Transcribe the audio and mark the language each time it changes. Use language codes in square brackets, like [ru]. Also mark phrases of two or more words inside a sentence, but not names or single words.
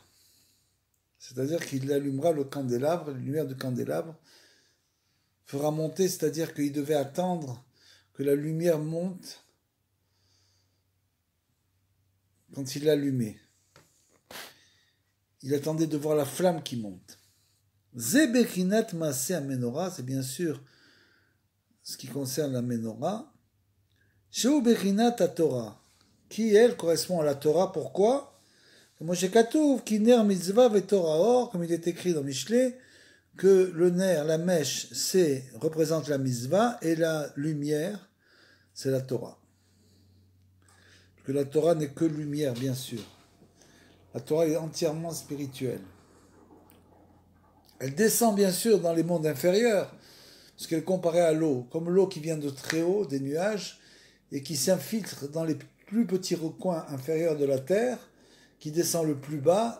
[fr] C'est-à-dire qu'il allumera le candélabre, la lumière du candélabre fera monter, c'est-à-dire qu'il devait attendre que la lumière monte quand il l'allumait. Il attendait de voir la flamme qui monte. [he] זה בחינת מעשה מנורה, [fr] c'est bien sûr ce qui concerne la Menorah. [he] שהוא בחינת תורה, [fr] qui elle correspond à la Torah. Pourquoi? [he] כמו שכתוב כי נר מצוה ותורה אור, [fr] comme il est écrit dans Mishlé, que le ner, la mèche, représente la mitzvah et la lumière, c'est la Torah. Que la Torah n'est que lumière, bien sûr. La Torah est entièrement spirituelle. Elle descend bien sûr dans les mondes inférieurs, parce qu'elle est comparée à l'eau, comme l'eau qui vient de très haut, des nuages, et qui s'infiltre dans les plus petits recoins inférieurs de la terre, qui descend le plus bas.